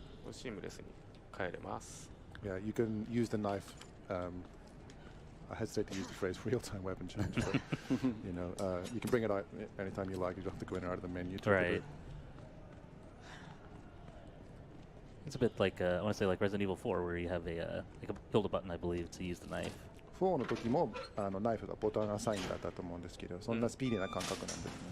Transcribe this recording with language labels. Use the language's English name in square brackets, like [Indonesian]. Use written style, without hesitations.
[Japanese] Seamlessly 帰れます。 [English] Yeah, you can use the knife. I hesitate to use the phrase real-time weapon change, but you know, you can bring it out anytime you like. You don't have to go in and out of the menu. Right. It's a bit like I want to say like Resident Evil 4, where you have a like a build a button, I believe, to use the knife. [Japanese] 4の時もナイフがボタンアサインだったと思うんですけど、そんなスピーディーな感覚なんですね。